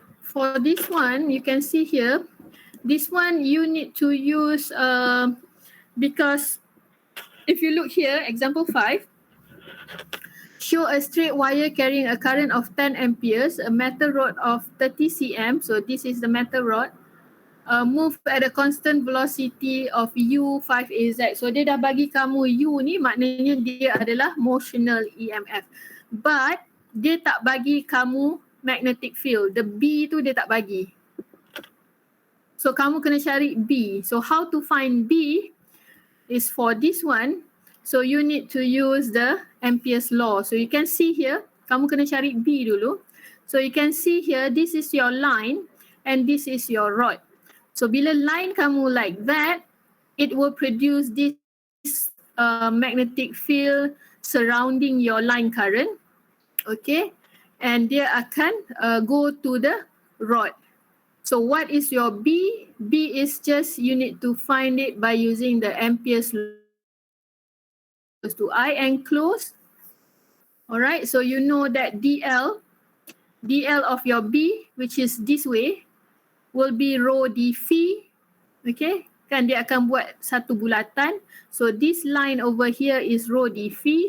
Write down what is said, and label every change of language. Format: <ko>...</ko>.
<en>For this one, you can see here, this one you need to use, because if you look here, example 5, show a straight wire carrying a current of 10 amperes, a metal rod of 30 cm, so this is the metal rod, move at a constant velocity of U5AZ.</en> <ms>So dia dah bagi kamu U ni, maknanya dia adalah motional EMF. But dia tak bagi kamu magnetic field. The B tu dia tak bagi. So kamu kena cari B.</ms> <en>So how to find B is for this one. So you need to use the Ampere's law. So you can see here,</en> <ms>kamu kena cari B dulu.</ms> <en>So you can see here, this is your line and this is your rod. So bila line kamu like that, it will produce this magnetic field surrounding your line current. Okay. And</en> <ms>dia akan</ms> <en>go to the rod. So what is your B? B is just you need to find it by using the Ampere's law to I enclose. Alright, so you know that DL of your B, which is this way, will be rho d phi.</en> <ms>Okay, kan dia akan buat satu bulatan.</ms> <en>So this line over here is rho d phi.</en>